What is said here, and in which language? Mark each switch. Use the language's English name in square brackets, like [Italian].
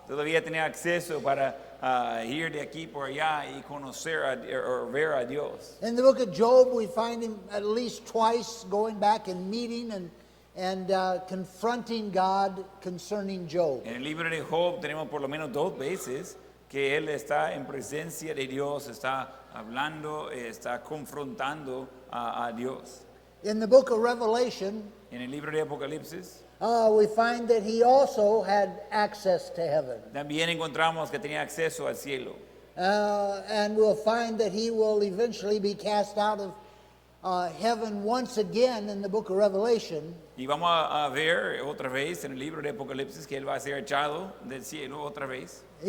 [Spanish] todavía tenía acceso para ir de aquí por allá y conocer o ver a Dios. [English] In the book of Job, we find him at least twice going back and meeting and confronting God concerning Job. [Spanish] En el libro de Job tenemos por lo menos 2 veces que él está en presencia de Dios, está hablando, está confrontando a Dios. [English] In the book of Revelation, [Spanish] En el libro de Apocalipsis [English] we find that he also had access to heaven. [Spanish] también encontramos que tenía acceso al cielo. [English] And we'll find that he will eventually be cast out of heaven once again in the book of Revelation. [Spanish] Y vamos a ver otra vez en el libro de Apocalipsis que él va a ser echado del cielo otra vez.